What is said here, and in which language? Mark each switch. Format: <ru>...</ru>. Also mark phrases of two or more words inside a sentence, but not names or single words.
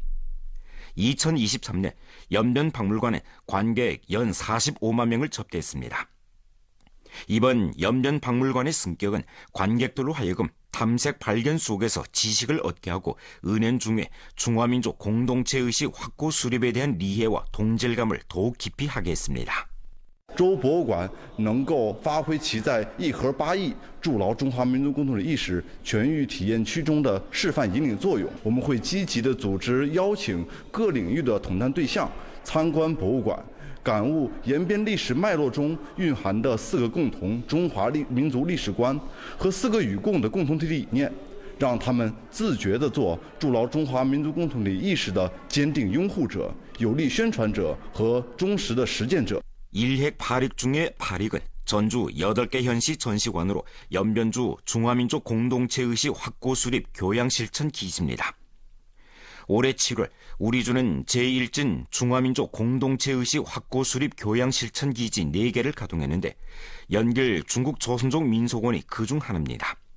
<ko>2023년 연변박물관은 관객 연 45만 명을 접대했습니다. 이번 연변박물관의 승격은 관객들로 하여금 탐색 발견 속에서 지식을 얻게 하고 은연중에 중화민족 공동체의식 확고 수립에 대한 이해와 동질감을 더욱 깊이 하게 했습니다.</ko> <zh>州博物馆能够发挥其在1核8亿筑牢中华民族共同体意识全域体验区中的示范引领作用。我们会积极地组织邀请各领域的统战对象参观博物馆，感悟延边历史脉络中蕴含的4个共同中华民族历史观和4个与共的共同体理念，让他们自觉地做筑牢中华民族共同体意识的坚定拥护者、有力宣传者和忠实的实践者。</zh> <ko>일핵 파릭 중의 파릭은 전주 8개 현시 전시관으로 연변주 중화민족 공동체의식 확고 수립 교양 실천 기지입니다. 올해 7월 우리 주는 제1진 중화민족 공동체의식 확고 수립 교양 실천 기지 4개를 가동했는데 연길 중국 조선족 민속원이 그중 하나입니다.</ko>